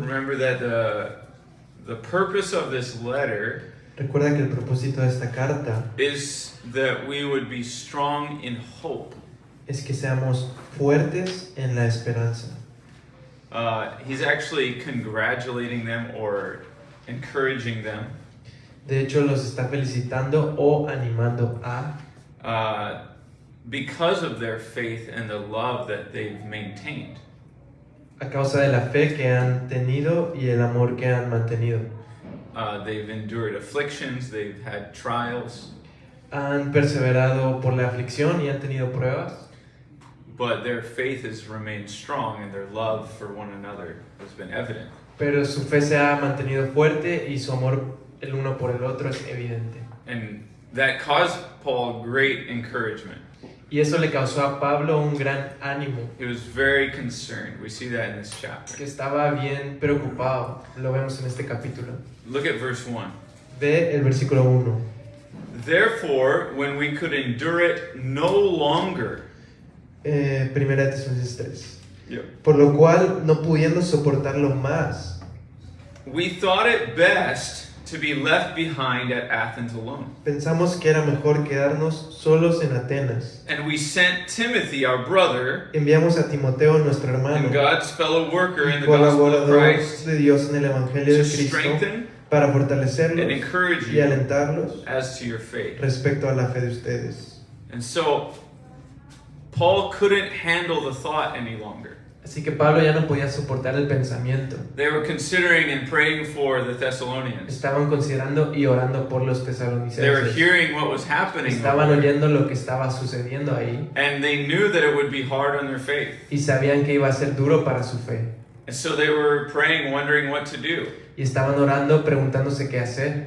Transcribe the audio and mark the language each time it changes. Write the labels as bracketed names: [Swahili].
[English] Remember that the purpose of this letter [Spanish] Recuerda que el propósito de esta carta [English] is that we would be strong in hope. [Spanish] es que seamos fuertes en la esperanza. [English] He's actually congratulating them or encouraging them [Spanish] De hecho, los está felicitando o animando a [English] because of their faith and the love that they've maintained. [Spanish] causa de la fe que han tenido y el amor que han mantenido. [English] They've endured afflictions, they've had trials, [Spanish] Han perseverado por la aflicción y han tenido pruebas, [English] but their faith has remained strong and their love for one another has been evident. [Spanish] pero su fe se ha mantenido fuerte y su amor el uno por el otro es evidente. [English] And that caused Paul great encouragement. [Spanish] Y eso le causó a Pablo un gran ánimo, [English] He was very concerned. We see that in this chapter. [Spanish] que estaba bien preocupado. Lo vemos en este capítulo. [English] Look at verse 1. [Spanish] Ve el versículo 1. [English] Therefore, when we could endure it no longer, [Spanish] Primera de Tesalonicenses 3. [English] Yep. [Spanish] Por lo cual, no pudiendo soportarlo más, [English] we thought it best to be left behind at Athens alone. [Spanish] pensamos que era mejor quedarnos solos en Atenas. [English] And we sent Timothy, our brother, [Spanish] Enviamos a Timoteo, nuestro hermano, [English] and God's fellow worker in the gospel of [Spanish] colaborador [English] Christ, [Spanish] de Dios en el Evangelio [English] to [Spanish] de Cristo, [English] strengthen [Spanish] para [English] and [Spanish] fortalecerlos [English] encourage [Spanish] y [English] you [Spanish] alentarlos [English] as to your faith. [Spanish] respecto a la fe de ustedes. [English] And so, Paul couldn't handle the thought any longer. [Spanish] Así que Pablo ya no podía soportar el pensamiento. [English] They were considering and praying for the Thessalonians. [Spanish] Estaban considerando y orando por los [English] They were [Spanish] tesalonicenses. [English] hearing what was happening, [Spanish] Estaban oyendo lo que estaba sucediendo ahí [English] and they knew that it would be hard on their faith. [Spanish] y sabían que iba a ser duro para su fe. [English] And so they were praying, wondering what to do. [Spanish] Y estaban orando, preguntándose qué hacer.